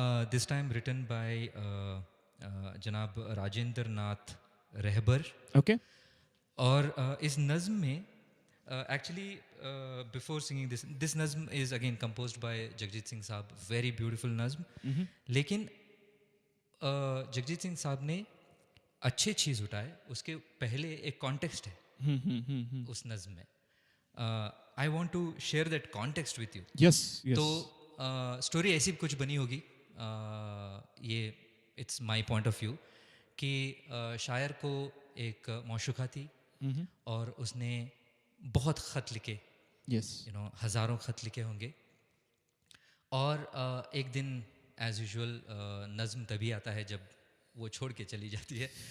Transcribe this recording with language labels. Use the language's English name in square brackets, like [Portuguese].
[English] This time written by Janab Rajendra Nath Rehbar. Okay. [Hindi] और इस नज़्म में [English] actually before singing this नज़्म is again composed by Jagjit Singh साहब, very beautiful नज़्म. [Hindi] लेकिन जगजीत सिंह साहब ने अच्छी चीज़ उठाए, उसके पहले एक कॉन्टेक्स्ट है उस नज़्म में. [English] I want to share that context with you. Yes. Yes. [Hindi] तो स्टोरी ऐसी कुछ बनी होगी, ये [English] it's my point of view, [Hindi] कि शायर को एक मौशूका थी और उसने बहुत ख़त लिखे, [English] yes. You know, [Hindi] हज़ारों ख़त लिखे होंगे. और एक दिन [English] as usual [Hindi] नज़्म तभी आता है जब वो छोड़ के चली जाती है.